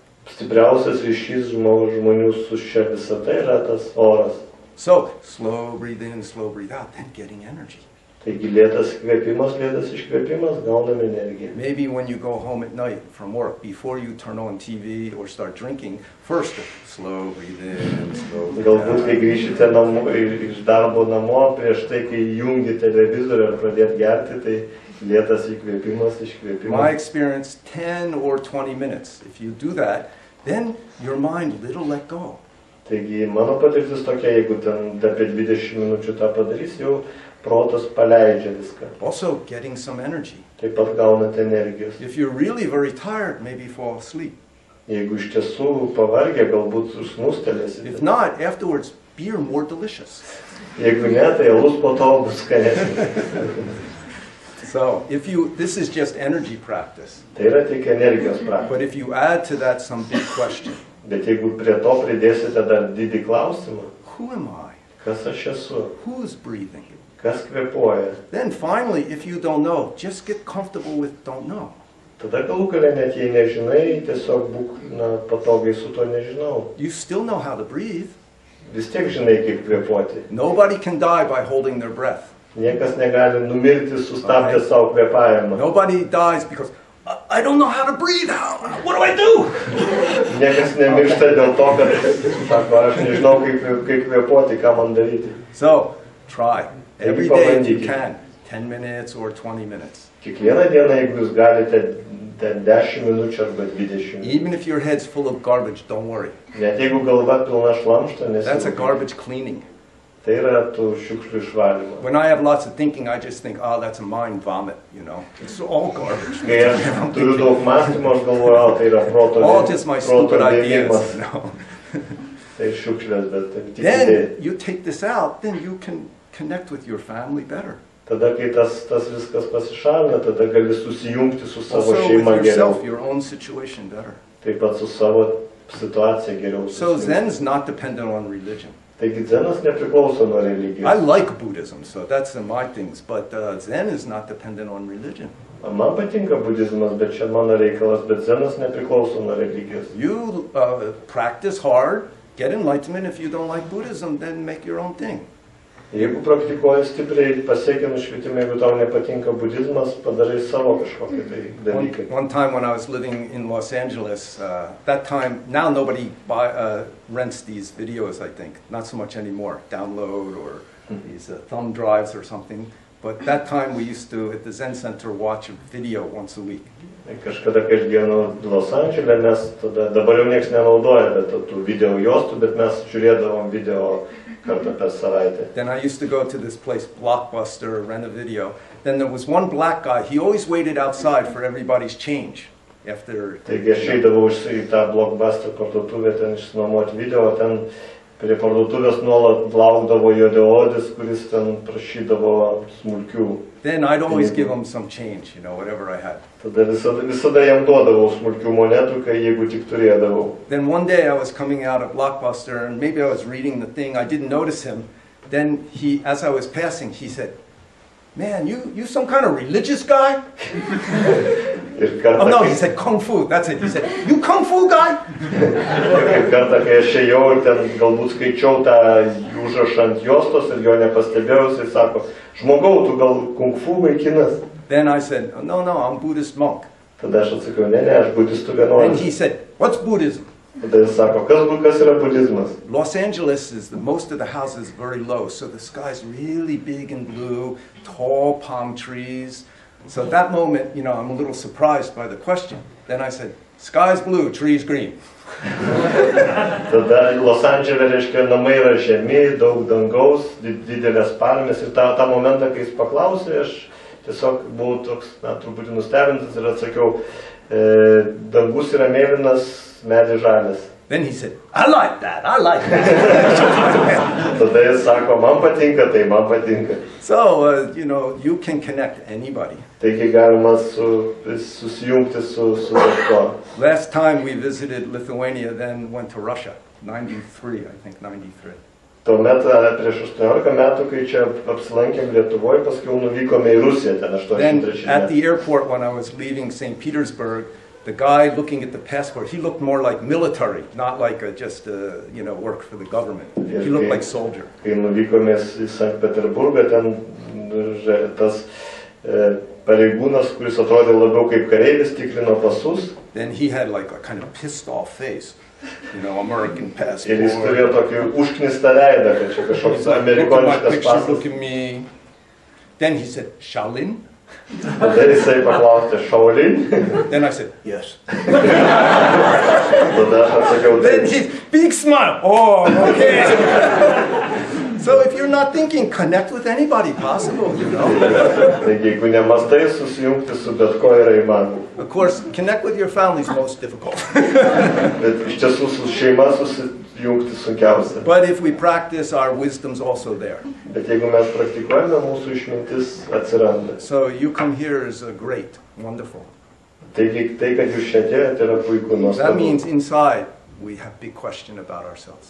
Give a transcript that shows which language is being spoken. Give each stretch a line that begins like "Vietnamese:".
Lithuanian: Stipriausias ryšys žmonių su šia visata yra tas oras.
English: So slow breathe in, slow breathe out, then getting energy.
Lithuanian: Taigi lėtas kvėpimas, lėtas iškvėpimas, gaunam energiją.
English: Maybe when you go home at night from work, before you turn on TV or start drinking, first slow breathe in, slow breathe out.
Lithuanian: Galbūt, kai grįšite iš darbo namo, prieš tai, kai jungi televizorių ar pradėt gerti, tai lėtas įkvėpimas, iškvėpimas.
English: My experience, 10 or 20 minutes. If you do that, then your mind little let go.
Lithuanian: Taigi, mano patirtis tokia, jeigu ten apie 20 minučių tą padarys, jau protas paleidžia viską.
English: Also getting some energy.
Lithuanian: Taip pat gaunate energijos.
English: If you're really very tired, maybe fall asleep.
Lithuanian: Jeigu iš tiesų pavargę, galbūt snūstelėsite.
English: If not, afterwards, beer more delicious.
Lithuanian: Jeigu ne, tai alus po to bus skanesnis.
English: So, this is just energy practice.
Lithuanian: Tai yra tik energijos praktika.
English: But if you add to that some big question.
Lithuanian: Bet jeigu prie to pridėsite dar didį klausimą,
English: who am I?
Lithuanian: Kas aš esu?
English: Who's breathing?
Lithuanian: Kas kvėpuoja?
English: Then finally, if you don't know, just get comfortable with don't know.
Lithuanian: Tada galų gale net jei nežinai, tiesiog būk patogiai su to nežinau.
English: You still know how to breathe.
Lithuanian: Vis tiek žinai, kaip kvėpuoti.
English: Nobody can die by holding their breath.
Lithuanian: Niekas negali numirti sustabdęs savo kvėpavimą.
English: Nobody dies because I don't know how to breathe. What do I do?
Lithuanian: Niekas nemiršta dėl to, kad sako, aš nežinau, kaip kvėpuoti, ką man daryti.
English: So, try. Every day if you can. 10 minutes or 20 minutes.
Lithuanian: Kiekvieną dieną, jeigu jūs galite 10 minučių arba 20.
English: Even if your head's full of garbage, don't worry.
Lithuanian: Net jeigu galva pilna šlamšto,
English: That's a garbage cleaning.
Lithuanian: Tai yra tų šiukšlių išvalymas.
English: When I have lots of thinking, I just think, that's a mind vomit, you know. It's all garbage.
Lithuanian: Kai aš turiu daug mąstymo, aš galvoju, tai yra proto
English: all just my stupid ideas,
Lithuanian: vėmimas.
English: you know.
Lithuanian: Tai šiukšlės, bet tik idėja.
English: Then you take this out, then you can connect with your family better.
Lithuanian: Tada, kai tas viskas pasišalina, tada gali susijungti su savo
English: Also
Lithuanian: šeima
English: with yourself,
Lithuanian: geriau.
English: your own situation better.
Lithuanian: Taip pat su savo situacija geriau.
English: So Zen's not dependent on religion.
Lithuanian: Taigi Zenas nepriklauso nuo religijos.
English: I like Buddhism, so that's my things, but Zen is not dependent on religion.
Lithuanian: Man patinka budizmas, bet čia mano reikalas, bet Zenas nepriklauso nuo religijos.
English: You practice hard, get enlightenment. If you don't like Buddhism, then make your own thing.
Lithuanian: Jeigu praktikuoji stipriai, pasiekia nušvitimą, jeigu tau nepatinka budizmas, padarai savo kažkokį tai dalyką.
English: One time when I was living in Los Angeles, that time, now nobody rents these videos, I think. Not so much anymore, download or these thumb drives or something. But that time we used to, at the Zen Center, watch a video once a week.
Lithuanian: Kažkada, kai aš gyvenau Los Andžele, mes tada, dabar jau nieks nenaudoja tų video juostų, bet mes žiūrėdavom video kartą per savaitę.
English: Then I used to go to this place, Blockbuster, rent a video. Then there was one black guy, he always waited outside for everybody's change.
Lithuanian: Taigi aš eidavau į tą Blockbuster parduotuvę, ten išsinuomoti video, ten prie parduotuvės nuolat laukdavo juodaodis, kuris ten prašydavo smulkių.
English: Then I'd always give him some change, you know, whatever I had.
Lithuanian: Tada visada jam duodavau smulkių monetų, jeigu tik turėdavau.
English: Then one day I was coming out of Blockbuster and maybe I was reading the thing, I didn't notice him. Then as I was passing, he said, "Man, you some kind of religious guy?" Oh no, he said Kung Fu, that's it. He said, "You Kung Fu guy?"
Lithuanian: Ir kartą, kai aš ėjau ir ten galbūt skaičiau tą užrašą ant juostos ir jo nepastebėjau, jis sako, žmogau, tu gal Kung Fu vaikinas?
English: Then I said, "No, I'm Buddhist monk."
Lithuanian: Tada aš atsakiau, ne, aš budistų vienuolis.
English: And he said, "What's Buddhism?"
Lithuanian: Tada jis sako, kas yra budizmas?
English: Los Angeles most of the houses very low, so the sky's really big and blue, tall palm trees. So at that moment, you know, I'm a little surprised by the question. Then I said, "Sky's blue, trees green."
Lithuanian: Tada Los Andžele, reiškia, namai yra žemi, daug dangaus, didelės palmės ir tą momentą, kai jis paklausė, aš tiesiog buvau toks, truputį nustebintas ir atsakiau, dangus yra mėlynas, medis žalias.
English: Then he said, I like that.
Lithuanian: Tada jis sako, man patinka, tai man patinka.
English: So, you can connect anybody.
Lithuanian: Taigi galima susijungti su bet kuo.
English: Last time we visited Lithuania, then went to Russia. 93, I think, 93.
Lithuanian: Tuomet prieš 18 metų, kai čia apsilankėm Lietuvoje, paskui nuvykome į Rusiją, ten 83
English: Then at the airport, when I was leaving St. Petersburg, the guy looking at the passport, he looked more like military, not like just work for the government. He looked like soldier.
Lithuanian: Kai nuvykome į Sankt Peterburgą, ten tas pareigūnas, kuris atrodė labiau kaip kareivis, tikrino pasus.
English: Then he had like a kind of pissed off face, American passport.
Lithuanian: Ir jis turėjo tokį užknistą veidą, kad čia kažkoks amerikoniškas pasas.
English: Look at me. Then he said, Shaolin?
Lithuanian: Tada jisai paklausė, Shaolin?
English: Then I said, yes.
Lithuanian: Tada aš atsakiau,
English: Then he, big smile. Oh, okay. So if you're not thinking, connect with anybody possible,
Lithuanian: Taigi, jeigu nemastai, susijungti su bet ko yra įmanoma.
English: Of course, connect with your family is most difficult.
Lithuanian: Bet iš tiesų su šeima susijungti sunkiausia.
English: But if we practice, our wisdom's also there.
Lithuanian: Bet jeigu mes praktikuojame, mūsų išmintis atsiranda.
English: So you come here is great, wonderful.
Lithuanian: Taigi, tai, kad jūs čia atėjote, yra puiku, nuostabu.
English: That means inside we have big question about ourselves.